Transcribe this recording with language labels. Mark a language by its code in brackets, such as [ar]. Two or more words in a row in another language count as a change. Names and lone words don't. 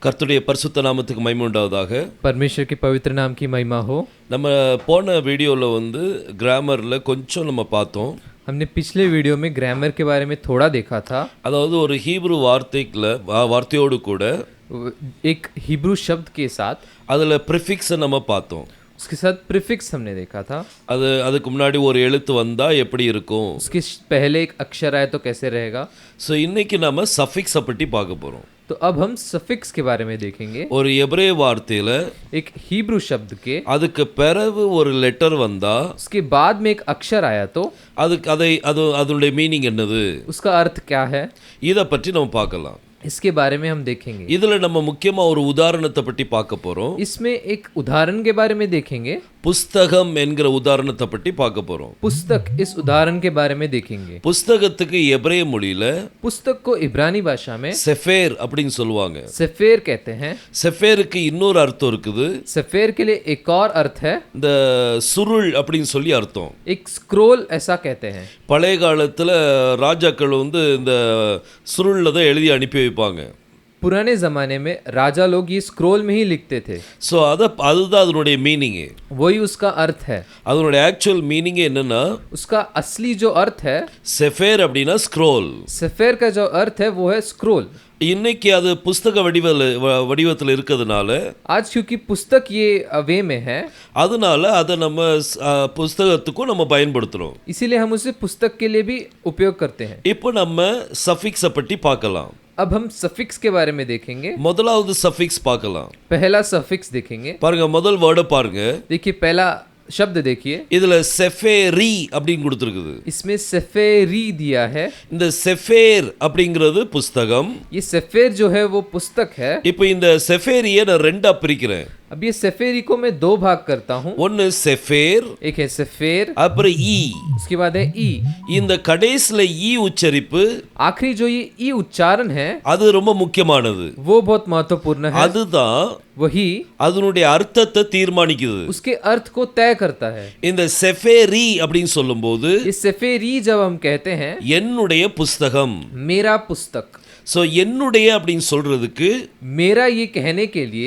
[ta] கர்த்தருடைய பரிசுத்த நாமத்துக்கு மகிமை உண்டாவதாக. [hi] परमेश्वर के पवित्र नाम की महिमा हो. [ta] நம்ம போன வீடியோவில் கிராமரில் கொஞ்சம் நம்ம பார்த்தோம். [hi] हमने पिछले वीडियो में ग्रामर के बारे में थोड़ा देखा था. [ta] அதாவது ஒரு ஹீப்ரு வார்த்தையோடு கூட [hi] एक हिब्रू शब्द के साथ [ta] அதில் ப்ரிஃபிக்ஸை நம்ம பார்த்தோம். [hi] उसके साथ प्रीफिक्स हमने देखा था. [ta] அதுக்கு முன்னாடி ஒரு எழுத்து வந்தா எப்படி இருக்கும், [hi] उसके पहले एक अक्षर आए तो कैसे रहेगा. [ta] ஸோ இன்னைக்கு நம்ம சஃபிக்ஸை பற்றி பார்க்க போகிறோம். [hi] तो अब हम सफिक्स के बारे में देखेंगे. [ta] ஒரு எபிரேய வார்த்தையில் [hi] एक हिब्रू शब्द के [ta] அதுக்கு பிறகு ஒரு லெட்டர் வந்தா [hi] उसके बाद में एक अक्षर आया तो [ta] அதனுடைய மீனிங் என்னது, [hi] उसका अर्थ क्या है, [ta] இதை பற்றி நம்ம பார்க்கலாம். [hi] इसके बारे में हम देखेंगे. [ta] இதுல நம்ம முக்கியமா ஒரு உதாரணத்தை பற்றி பார்க்க போறோம். [hi] इसमें एक उदाहरण के बारे में देखेंगे. [ta] புஸ்தகம் என்கிற உதாரணத்தை பற்றி பார்க்க போறோம். [hi] पुस्तक, इस उदाहरण के बारे में देखेंगे. [ta] புஸ்தகத்துக்கு எபிரேய மொழியில [hi] पुस्तक को इब्रानी भाषा में [ta] செஃபேர் அப்படின்னு சொல்லுவாங்க. [hi] सेफेर कहते हैं. [ta] செஃபேருக்கு இன்னொரு அர்த்தம் இருக்குது. [hi] सेफेर के लिए एक और अर्थ है, [ta] இந்த சுருள் அப்படின்னு சொல்லி அர்த்தம். [hi] एक स्क्रोल ऐसा कहते हैं. [ta] பழைய காலத்துல ராஜாக்கள் இந்த சுருள்ல தான் எழுதி அனுப்பி வைப்பாங்க. [hi] पुराने ज़माने में राजा लोग ये स्क्रोल में ही लिखते थे. [ta] ஸோ அதுதான் அதனுடைய மீனிங். [hi] वही उसका अर्थ है. [ta] அதனுடைய [en] actual meaning [ta] என்னன்னா, [hi] उसका असली जो अर्थ है, [ta] செஃபேர் அப்படின்னா ஸ்க்ரோல். [hi] सेफेर का जो अर्थ है वो है स्क्रोल. [ta] இன்னைக்கு அது புஸ்தக வடிவத்தில் இருக்கிறதுனால, [hi] आज क्योंकि पुस्तक ये वे में है, [ta] அதனால அதை நம்ம புஸ்தகத்துக்கும் நம்ம பயன்படுத்துறோம். [hi] इसीलिए हम उसे पुस्तक के लिए भी उपयोग करते हैं. [ta] இப்போ நம்ம சஃபிக்ஸை பற்றி பார்க்கலாம். [hi] अब हम सफिक्स के बारे में देखेंगे. [ta] முதலாவது சஃபிக்ஸ் பார்க்கலாம். [hi] पहला सफिक्स देखेंगे. [ta] பாருங்க, முதல் வேர்டை பாருங்க. [hi] देखिए पहला शब्द देखिए. [ta] இதுல செஃபேரி அப்படின்னு கொடுத்திருக்குது. [hi] इसमें सेफेरी दिया है. [ta] இந்த செஃபேர் அப்படிங்கிறது புஸ்தகம். [hi] ये सेफेर जो है वो पुस्तक है. [ta] இப்போ இந்த செஃபேரியை நான் ரெண்டா பிரிக்கிறேன். [hi] अब ये सेफेरी को मैं दो भाग करता हूँ. [ta] ஒன்னு செஃபேர், [hi] एक है सेफेर, [ta] அப்புறம் ஈ. [hi] उसके बाद है ई. [ta] இந்த கடைசில ஈ உச்சரிப்பு, [hi] आखिरी जो ये ई उच्चारण है [ta] அது ரொம்ப முக்கியமானது. [hi] वो बहुत महत्वपूर्ण है. [ta] அதுதான் [hi] वही [ta] அதனுடைய அர்த்தத்தை தீர்மானிக்குது. [hi] उसके अर्थ को तय करता है. [ta] இந்த செஃபேரி அப்படின்னு சொல்லும்போது, [hi] ये सेफेरी जब हम कहते हैं, [ta] என்னுடைய புஸ்தகம். [hi] मेरा पुस्तक. [ta] சோ என்னுடைய அப்படின்னு சொல்றதுக்கு [hi] मेरा ये कहने के लिए